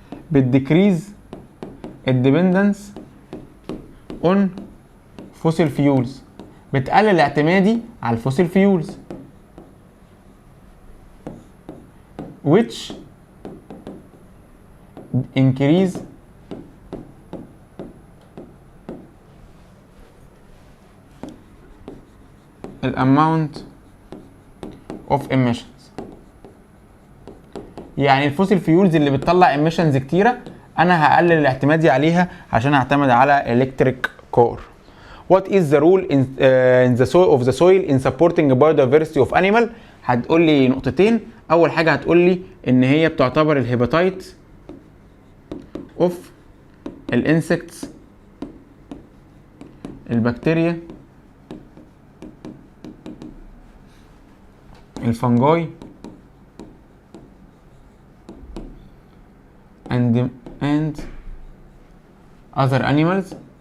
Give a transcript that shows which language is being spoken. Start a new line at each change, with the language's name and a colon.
Arabic: بتديكريز الديبندنس اون فوسيل فيولز، بتقلل اعتمادي على الفوسيل فيولز
English: which increase the amount of emissions.
Arabic: يعني الفوسيل فيولز اللي بتطلع emissions كتيرة انا هقلل اعتمادي عليها عشان اعتمد على
English: electric car. What is the role in the soil of the soil in supporting biodiversity of animal؟
Arabic: هتقول لي نقطتين. اول حاجة هتقول لي ان هي بتعتبر الهيباتايت اوف الانسكتس، البكتيريا، الفنجاي
English: and other animals.